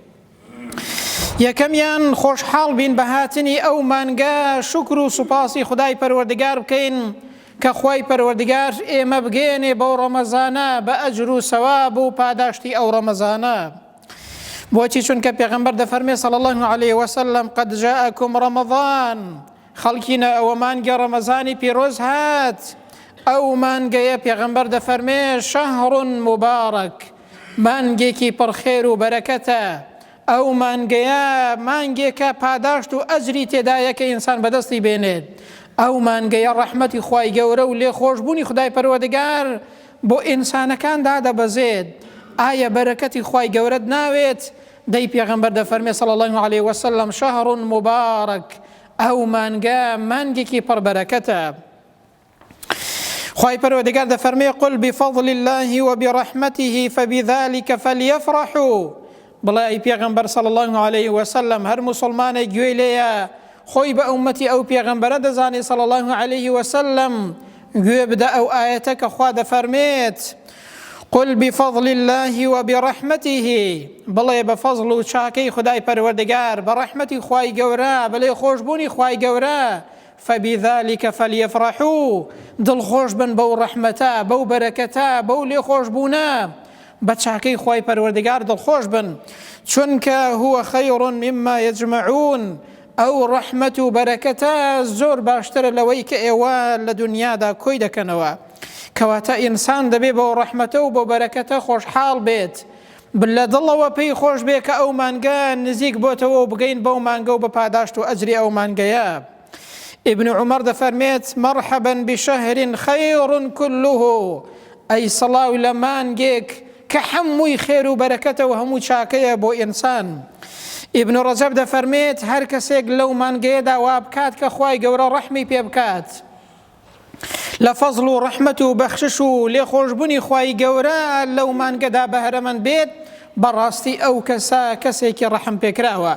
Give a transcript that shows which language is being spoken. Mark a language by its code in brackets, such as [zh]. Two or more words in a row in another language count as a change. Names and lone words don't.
[ckb] یەکەمیان خۆشحاڵ بین بە هاتنی ئەو مانگە، شکر و سوپاسی خدای پەروەردگار بکەین کە خوای پەروەردگار ئێمە بگێنێ بەو ڕەمەزانە بە ئەجر و سەواب و پاداشتی ئەو ڕەمەزانە. بۆچی؟ چونکە پێغەمبەر دەفەرمێ [ar] صلی الله عليه وسلم: قد جاءكم رمضان. [ckb] خەڵکینە ئەوە مانگی ڕەمەزانی پیرۆز هات. ئەو مانگەیە پێغەمبەر دەفەرمێ [ar] شهر مبارك، [ckb] مانگێکی پڕخێر و بەرەکەتە. ئەو مانگەیە مانگێکە پاداشت و ئەجری تێدایە کە ئینسان بەدەستی بێنێت. ئەو مانگەیە ڕەحمەتی خوای گەورە و لێخۆشبوونی خدای پەروەردگار بۆ ئینسانەکان دادەبەزێت. ئایا بەرەکەتی خوای گەورەت ناوێت؟ دەی پێغەمبەر دەفەرمێ [ar] صلی الله عليه وسلم: شهر مبارك، [ckb] ئەو مانگە مانگێکی پڕبەرەکەتە. خوای پەروەردگار دەفەرمێ: [ar] قل بفضل الله وبرحمته فبذلك فليفرحوا. [ckb] بڵێ ئەی پێغەمبەر [ar] صلی الله عليه وسلم، [ckb] هەر موسڵمانێک گوێی لێیە خۆی بە ئومەتی ئەو پێغەمبەرە دەزانێ [ar] صلی الله عليه وسلم، [ckb] گوێ بدە ئەو ئاەتە کە خوا دەفەرمێت: [ar] قل بفضل الله وبرحمته. [ckb] بڵێ بە فەزڵ و چاکەی خدای پەروەردگار، بە ڕەحمەتی خوای گەورە، بە لێخۆشبوونی خوای گەورە، [ar] فبذلك فليفرحوا، [ckb] دڵخۆش بن بەو ڕەحمەتە، بەو بەرەکەتە، بەو لێخۆشبوونە، بە چاکەی خوای پەروەردگار دڵخۆش بن. [ar] چونکە هو خير مما يجمعون. [ckb] ئەو ڕەحمەت و بەرەکەتە زۆر باشترە لەوەی کە ئێوە لە دنیادا کۆی دەکەنەوە. کەواتە ئینسان دەبێ بەو ڕەحمەتە و بۆ بەرەکەتە خۆشحاڵ بێت، لە دڵەوە پێی خۆش بێ کە ئەو مانگە نزیک بۆتەوە و بگەین بەو مانگە و بە پاداشت و ئەجری ئەو مانگەیە. ابن عمر دەفەرمێت: [ar] مرحبا بشهر خير كله. [ckb] ئەی سەڵاو لە مانگێک کە هەمووی خێر و بەرەکەتە و هەموو چاکەیە بۆ ئینسان. ابن رجب دەفەرمێت هەر کەسێک لەو مانگەیەدا وا بکات کە خوای گەورە ڕەحمی پێ بکات، لە فەزڵ و ڕەحمەت و بەخشش و لێخۆشبوونی خوای گەورە لەو مانگەدا بەهرەمەند بێت بەڕاستی ئەو کەسە کەسێکی ڕەحم پێکراوە.